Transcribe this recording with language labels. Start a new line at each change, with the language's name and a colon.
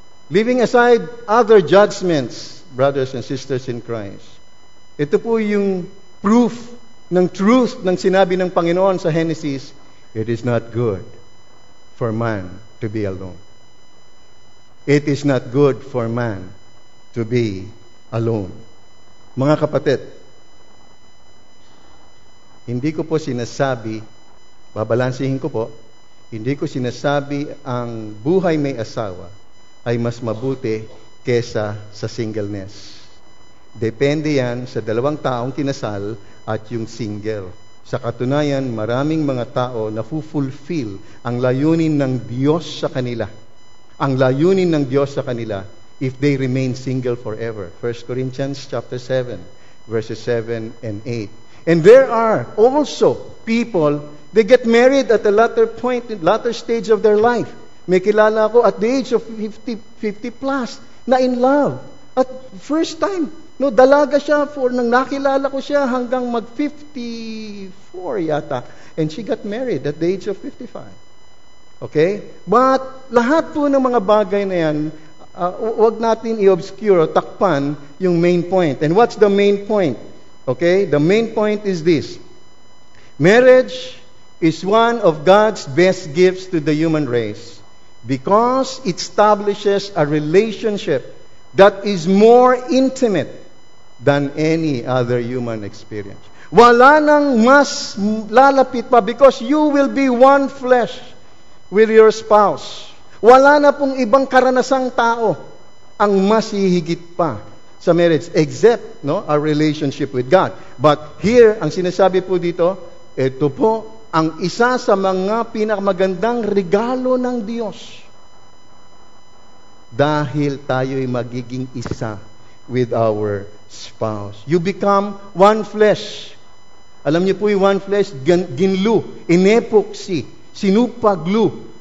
English: Leaving aside other judgments, brothers and sisters in Christ,
Filipino: ito po yung proof ng truth ng sinabi ng Panginoon sa Genesis,
English: it is not good for man to be alone. It is not good for man to be alone.
Filipino: Mga kapatid, hindi ko po sinasabi, babalansihin ko po, hindi ko sinasabi ang buhay may asawa ay mas mabuti kesa sa singleness. Depende yan sa dalawang taong kinasal at yung single. Sa katunayan, maraming mga tao na fulfill ang layunin ng Diyos sa kanila. Ang layunin ng Diyos sa kanila
English: if they remain single forever. 1 Corinthians chapter 7, verses 7 and 8. And there are also people, they get married at a latter stage of their life.
Filipino: May kilala ako
English: at the age of 50 plus, na in love.
Filipino: At first time, no, dalaga siya nang nakilala ko siya hanggang mag-54 yata.
English: And she got married at the age of 55. Okay?
Filipino: But lahat po ng mga bagay na yan, wag natin i-obscure o takpan yung main point.
English: And what's the main point? Okay? The main point is this. Marriage is one of God's best gifts to the human race because it establishes a relationship that is more intimate than any other human experience.
Filipino: Wala nang mas lalapit pa
English: because you will be one flesh with your spouse.
Filipino: Wala na pong ibang karanasang tao ang mas hihigit pa
English: sa marriage except our relationship with God. But here,
Filipino: ang sinasabi po dito, ito po ang isa sa mga pinakamagandang regalo ng Diyos. Dahil tayo'y magiging isa
English: with our spouse. You become one flesh.
Filipino: Alam niyo po yung one flesh, ginlu, inepoxy, sinupaglu.